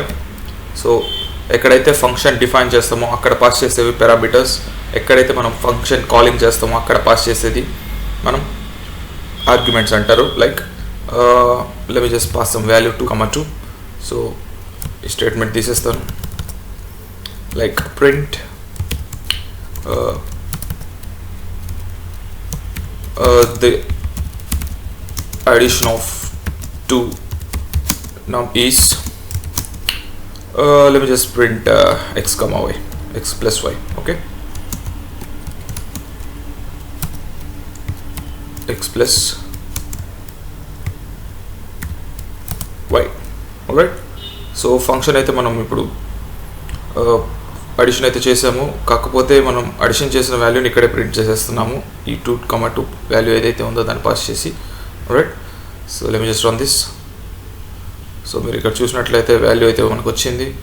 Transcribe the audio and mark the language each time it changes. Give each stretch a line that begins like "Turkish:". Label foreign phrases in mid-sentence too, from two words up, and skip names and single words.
Telugu: సో ఎక్కడైతే
English: function define
Telugu: చేస్తామో అక్కడ పాస్ చేసేవి పారామీటర్స్, ఎక్కడైతే మనం
English: function calling
Telugu: చేస్తామో అక్కడ పాస్ చేసేది మనం ఆర్గ్యుమెంట్స్ అంటారు.
English: like let me just pass some value 2, 2.
Telugu: సో ఈ స్టేట్మెంట్ తీసేస్తాను.
English: like print the addition of 2 now is let me just print x, y, x plus y. Okay, x plus y. alright,
Telugu: సో ఫంక్షన్ అయితే మనం ఇప్పుడు అడిషన్ అయితే చేసాము, కాకపోతే మనం అడిషన్ చేసిన వాల్యూని ఇక్కడే ప్రింట్ చేసేస్తున్నాము. ఈ 2, 2 వాల్యూ ఏదైతే ఉందో దాన్ని పాస్ చేసి.
English: right, so let me just run this.
Telugu: సో మీరు ఇక్కడ చూసినట్లయితే వాల్యూ అయితే మనకు వచ్చింది.